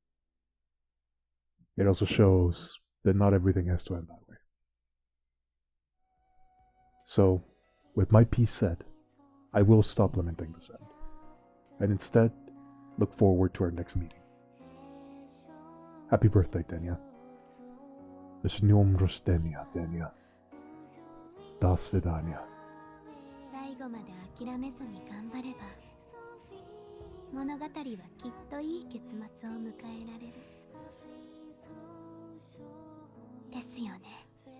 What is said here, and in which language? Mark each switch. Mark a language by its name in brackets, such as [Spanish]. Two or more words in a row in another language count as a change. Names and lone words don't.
[English] It also shows that not everything has to end that way. So, with my piece said, I will stop lamenting this end, and instead look forward to our next meeting. Happy birthday, Denia. [Russian] С днем рождения, Denia. До свидания. [Japanese] 最後まで諦めずに頑張れば物語はきっといい結末を迎えられるですよね。